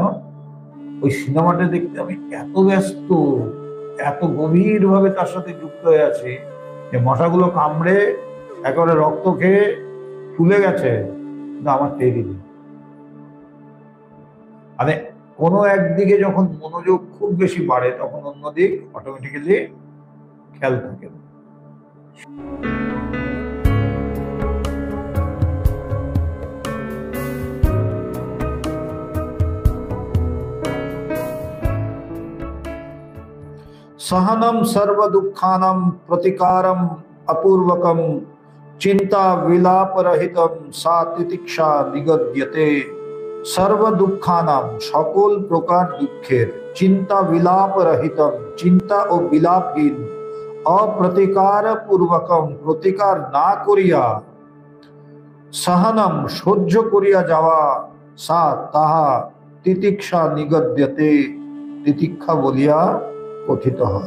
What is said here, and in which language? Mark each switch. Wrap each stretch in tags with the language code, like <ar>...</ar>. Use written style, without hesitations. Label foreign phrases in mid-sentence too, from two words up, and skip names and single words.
<bn>ওই সিনেমাটা দেখতে আমি এত ব্যস্ত, এত গভীর ভাবে তার সাথে যুক্ত হয়ে আছি যে মশাগুলো কামড়ে একেবারে রক্ত খেয়ে ফুলে গেছে, কিন্তু আমার টেরই নেই। মানে কোনো একদিকে যখন মনোযোগ খুব বেশি বাড়ে তখন অন্যদিক অটোমেটিক্যালি খেয়াল থাকে না।</bn> <sa>सहनम सर्व दुखानम प्रतिकारम अपूर्वकम चिंता विलाप रहितम सा तितिक्षा निगद्यते। सर्व दुखानाम</sa> <bn>সকল প্রকার দুঃখের,</bn> <sa>চিন্তা বিলাপ রহিতম</sa> <bn>চিন্তা ও বিলাপহীন,</bn> <sa>অপ্রতিকার পূর্বকম</sa> <bn>প্রতিকার না করিয়া, সহনম সহ্য করিয়া যাওয়া, সা তাহা</bn> <sa>তিতিক্ষা নিগদ্যতে</sa> <bn>তিতিক্ষা বলিয়া কথিত হয়।</bn>